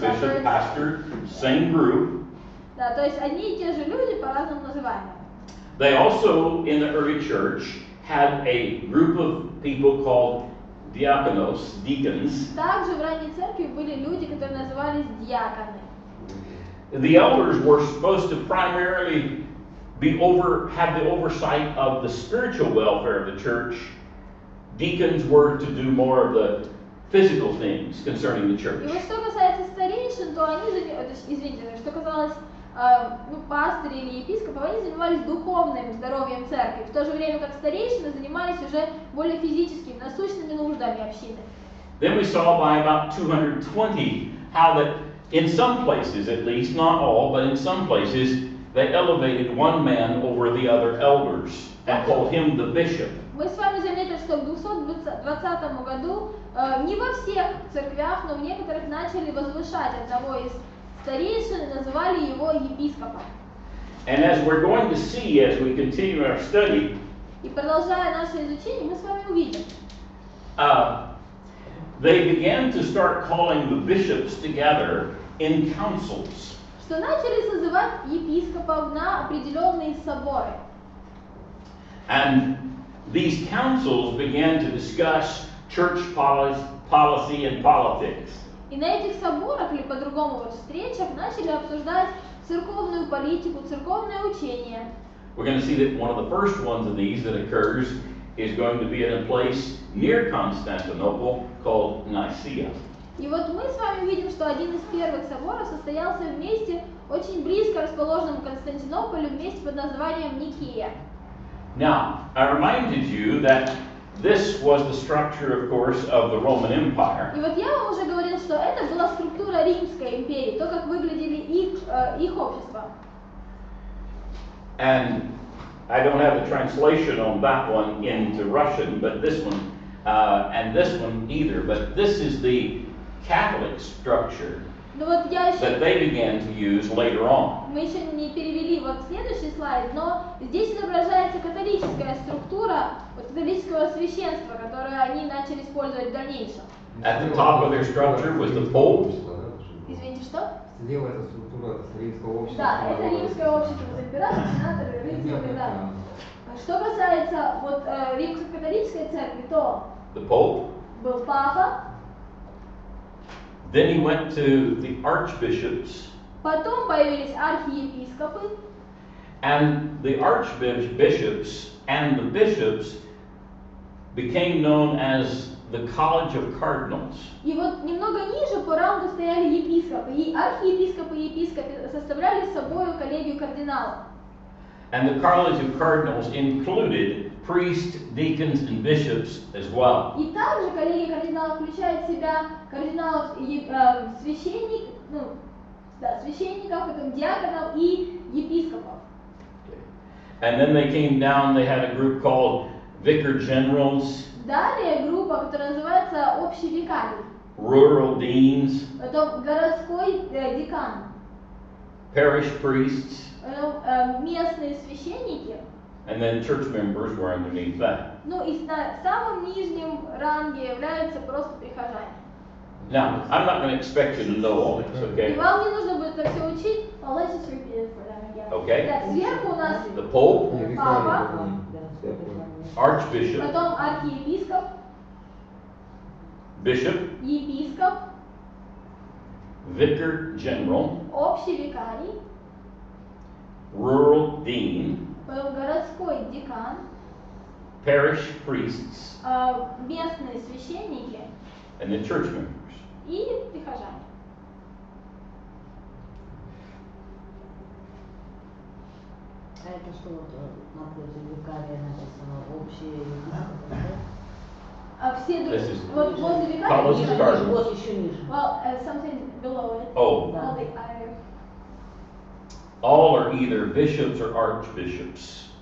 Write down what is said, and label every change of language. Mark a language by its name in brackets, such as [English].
[English] bishop, pastor, same group. [Russian] Да, то есть одни и те же люди, по-разному называемые. [English] They also, in the early church, had a group of people called diakonos, deacons. [Russian] Также в ранней церкви были люди, которые назывались диаконы. [English] The elders were supposed to primarily have the oversight of the spiritual welfare of the church. Deacons were to do more of the physical things concerning the church. [Russian] И вот что касается старейшин, то они, что касалось пастырей или епископов, они занимались духовным здоровьем церкви, в то же время как старейшины занимались уже более физическими, насущными нуждами общины. [English] Then we saw by about 220 how that in some places, at least, not all, but in some places, they elevated one man over the other elders and called him the bishop. [Russian] Мы с вами заметили, что в 220 году не во всех церквях, но в некоторых начали возвышать одного из старейшин и называли его епископом. [English] And as we're going to see as we continue our study, [Russian] И продолжая наше изучение, мы с вами увидим, [English] they began to start calling the bishops together in councils. [Russian] что начали созывать епископов на определенные соборы. [English] And these councils began to discuss church policy and politics. [Russian] И на этих соборах, или по-другому вот встречах, начали обсуждать церковную политику, церковное учение. [English] We're going to see that one of the first ones of these that occurs is going to be in a place near Constantinople called Nicaea. [Russian] И вот мы с вами видим, что один из первых соборов состоялся в месте, очень близко расположенном к Константинополю, в месте под названием Никея. [English] Now, I reminded you that this was the structure, of course, of the Roman Empire. [Russian] И вот я вам уже говорил, что это была структура Римской империи, то, как выглядели их общества. [English] And I don't have the translation on that one into Russian, but this one, and this one either, but this is the Catholic structure [Russian] Ну вот я еще, [English] that they began to use later on. [Russian] мы еще не перевели вот следующий слайд, но здесь изображается католическая структура, вот католического священства, которое они начали использовать в дальнейшем. [English] At the top of their structure was the Pope. [Russian] Извините, что? Слева эта структура римского общества. Да, это римское общество, вот император, сенатор, рыцарь и так далее. Что касается вот римско-католической церкви, то [English] The Pope. [Russian] был папа, [English] Then he went to the archbishops, [Russian] потом появились архиепископы, [English] and the archbishops and the bishops became known as the College of Cardinals. [Russian] и вот немного ниже по рангу стояли епископы, и архиепископы и епископы составляли собой коллегию кардиналов. [English] And the College of Cardinals included priests, deacons, and bishops as well. [Russian] И также коллегия кардиналов включает в себя кардиналов, священников, потом диаконов и епископов. [English] And then they came down, they had a group called Vicar Generals, [Russian] Далее группа, которая называется общий викарий, [English] Rural Deans, [Russian] потом городской декан, [English] Parish Priests, [Russian] потом местные священники, [English] and then church members were underneath that. [Russian] ну и на самом нижнем ранге являются просто прихожане. [English] Now, I'm not going to expect you to know all this, [Russian] И [English] okay? [Russian] вам не нужно будет это все учить, но [English] let's just repeat it for them again. Okay. [Russian] Так, сверху у нас [English] The Pope, [Russian] папа, [English] Archbishop, [Russian] потом архиепископ, [English] Bishop, [Russian] епископ, [English] Vicar General, [Russian] общий викарий, [English] Rural Dean, [Russian] потом городской декан, [English] Parish Priests, [Russian] местные священники [English] and then church members. [Russian] и прихожане. А это что вот напротив викария написано общие епископы, да? А все [English] This is [Russian] вот возле [English] College of [Russian] викария, [English] Cardinals. [Russian] Вот еще ниже. [English] well, something below it. Oh, [Russian] Да. [English] Well, the all are either bishops or archbishops